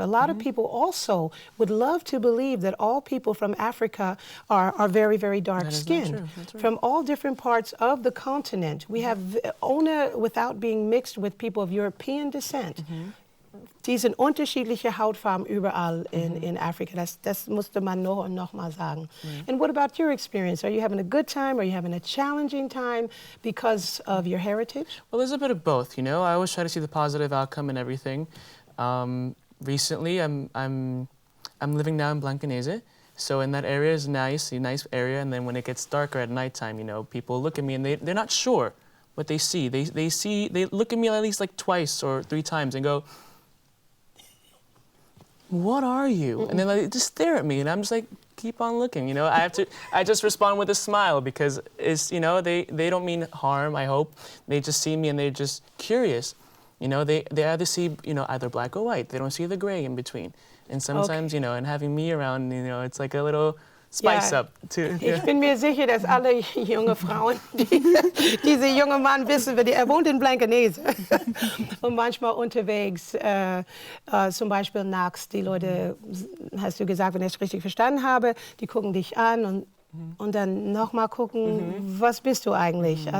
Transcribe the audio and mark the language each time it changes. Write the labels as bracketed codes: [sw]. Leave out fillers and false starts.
[en] A lot of people also would love to believe that all people from Africa are very, very dark-skinned. From all different parts of the continent. We have ohne without being mixed with people of European descent. [de] Die sind unterschiedliche Hautfarben überall in Afrika. Das musste man noch mal sagen. [en] And what about your experience? Are you having a good time? Are you having a challenging time because of your heritage? Well, there's a bit of both, you know. I always try to see the positive outcome in everything. Recently, I'm living now in Blankenese, so in that area is nice, a nice area. And then when it gets darker at nighttime, you know, people look at me and they're not sure what they see. They look at me at least like twice or 3 times and go, "What are you?" And then they just stare at me, and I'm just like, keep on looking, you know. I just respond with a smile because it's, you know, they don't mean harm, I hope. They just see me and they're just curious. You know, they either see, you know, either black or white. They don't see the gray in between. And sometimes, you know, and having me around, you know, it's like a little spice up too. [de] Ich bin mir sicher, dass alle junge Frauen, diese junge Mann wissen, er wohnt in Blankenese und manchmal unterwegs, zum Beispiel nachts, die Leute, hast du gesagt, wenn ich es richtig verstanden habe, die gucken dich an und dann nochmal gucken, was bist du eigentlich?